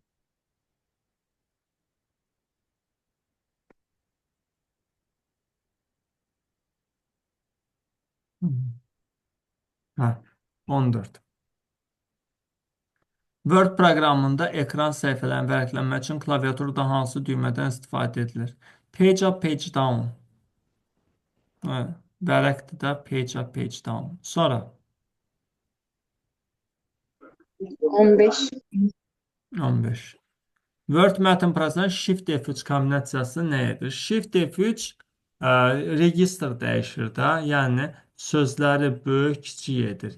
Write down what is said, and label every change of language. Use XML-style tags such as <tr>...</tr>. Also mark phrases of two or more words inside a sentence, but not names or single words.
<az>hə, 14. Word proqramında ekran səhifələrini vərəqləmək üçün klaviaturada hansı düymədən istifadə edilir?</az> <en>Page up, page down.</en> <az>Hə, vərəqdə</az> <en>page up, page down.</en> <az>Sonra 15. 15. Word mətn prosesində Shift F3 kombinasiyası nə edir? Shift F3 registr dəyişir də, yəni sözləri böyük, kiçik edir.</az>